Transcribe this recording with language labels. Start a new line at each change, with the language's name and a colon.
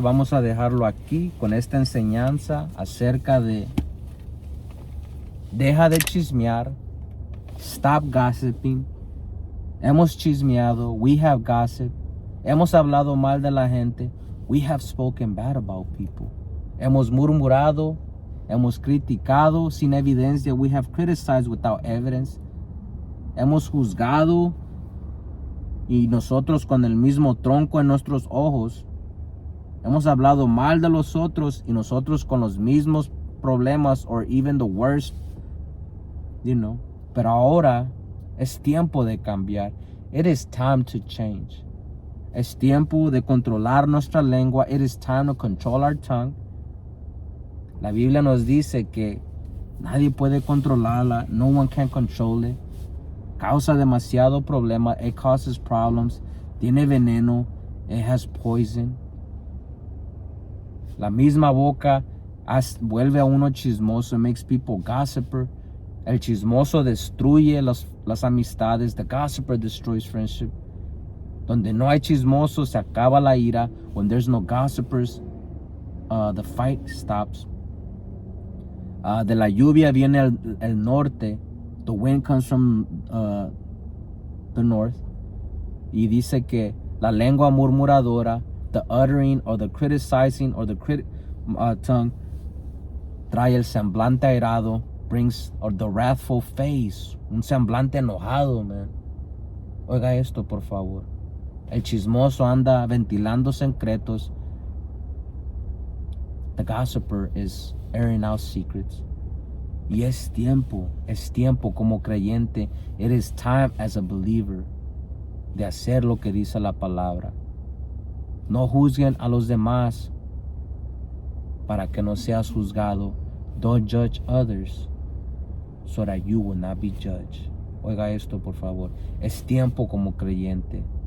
Spanish: Vamos a dejarlo aquí con esta enseñanza acerca de deja de chismear.
English: Stop gossiping.
Spanish: Hemos chismeado.
English: We have gossiped.
Spanish: Hemos hablado mal de la gente.
English: We have spoken bad about people.
Spanish: Hemos murmurado. Hemos criticado sin evidencia.
English: We have criticized without evidence.
Spanish: Hemos juzgado y nosotros con el mismo tronco en nuestros ojos. Hemos hablado mal de los otros y nosotros con los mismos problemas
English: or even the worst,
Spanish: Pero ahora es tiempo de cambiar.
English: It is time to change.
Spanish: Es tiempo de controlar nuestra lengua.
English: It is time to control our tongue.
Spanish: La Biblia nos dice que nadie puede controlarla.
English: No one can control it.
Spanish: Causa demasiado problema.
English: It causes problems.
Spanish: Tiene veneno.
English: It has poison.
Spanish: La misma boca vuelve a uno chismoso.
English: It makes people gossiper.
Spanish: El chismoso destruye las amistades.
English: The gossiper destroys friendship.
Spanish: Donde no hay chismosos, se acaba la ira.
English: When there's no gossipers, the fight stops.
Spanish: De la lluvia viene el norte.
English: The wind comes from the north.
Spanish: Y dice que la lengua murmuradora,
English: the uttering or the criticizing or the tongue,
Spanish: trae el semblante airado,
English: brings or the wrathful face,
Spanish: un semblante enojado, man. Oiga esto, por favor. El chismoso anda ventilando secretos.
English: The gossiper is airing out secrets.
Spanish: Y es tiempo como creyente.
English: It is time as a believer
Spanish: de hacer lo que dice la palabra. No juzguen a los demás para que no seas juzgado.
English: Don't judge others so that you will not be judged.
Spanish: Oiga esto, por favor. Es tiempo como creyente.